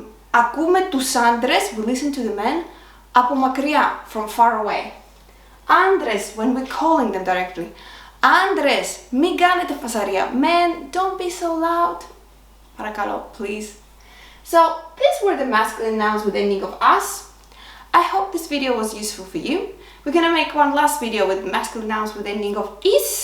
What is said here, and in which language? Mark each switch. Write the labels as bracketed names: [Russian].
[Greek] Ακούμε τους άντρες, [English] we listen to the men, [Greek] από μακριά, [English] from far away. Άντρες, when we're calling them directly. [Greek] Άντρες, μην κάνετε φασαρία. [English] Men, don't be so loud. [Greek] Παρακαλώ, [English] please. So, these were the masculine nouns with ending of as. I hope this video was useful for you. We're gonna make one last video with masculine nouns with ending of is, and then we're gonna move forward to the feminine nouns.